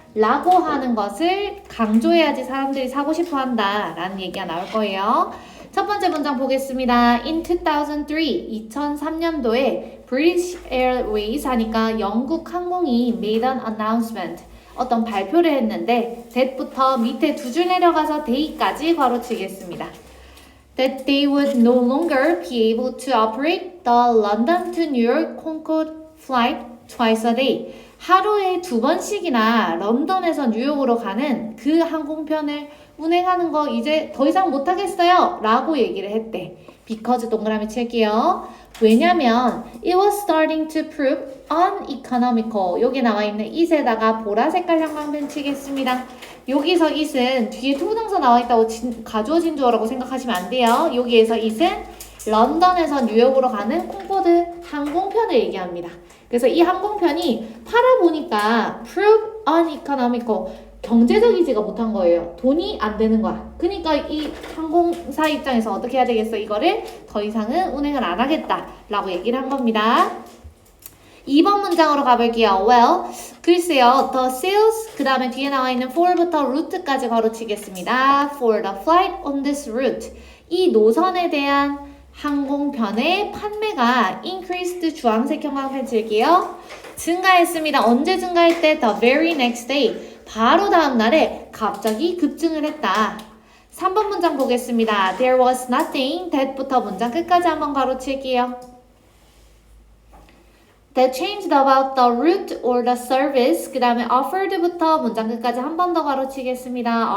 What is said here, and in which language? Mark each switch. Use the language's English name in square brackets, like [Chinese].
[Korean] 라고 하는 것을 강조해야지 사람들이 사고 싶어 한다 라는 얘기가 나올 거예요. 첫 번째 문장 보겠습니다. In 2003년도에 British Airways 하니까 영국 항공이 [English] made an announcement [Korean] 어떤 발표를 했는데 that부터 밑에 두 줄 내려가서 day까지 괄호치겠습니다. [English] That they would no longer be able to operate the London to New York Concorde flight twice a day. [Korean] 하루에 2번씩이나 런던에서 뉴욕으로 가는 그 항공편을 운행하는 거 이제 더 이상 못하겠어요 라고 얘기를 했대. because 동그라미 칠게요. 왜냐면 [English] it was starting to prove uneconomical. [Korean] 여기 나와 있는 it에다가 보라색깔 형광펜 치겠습니다. 여기서 it은 뒤에 투부정사 나와 있다고 가주어진 주어라고 생각하시면 안 돼요. 여기에서 it은 런던에서 뉴욕으로 가는 콩코드 항공편을 얘기합니다. 그래서 이 항공편이 팔아보니까 [English] prove uneconomical [Korean] 경제적이지가 못한 거예요. 돈이 안 되는 거야. 그러니까 이 항공사 입장에서 어떻게 해야 되겠어? 이거를 더 이상은 운행을 안 하겠다 라고 얘기를 한 겁니다. 2번 문장으로 가볼게요. Well, 글쎄요. The sales, 그 다음에 뒤에 나와 있는 for부터 route까지 괄호치겠습니다. [English] For the flight on this route. [Korean] 이 노선에 대한 항공편의 판매가 increased 주황색 형광펜 칠게요. 증가했습니다. 언제 증가했대? [English] The very next day. [Korean] 바로 다음 날에 갑자기 급증을 했다. 3번 문장 보겠습니다. [English] There was nothing [Korean] that부터 문장 끝까지 한번 가로칠게요. [English] That changed about the route or the service. [Korean] 그 다음에 offered부터 문장 끝까지 한 번 더 가로치겠습니다.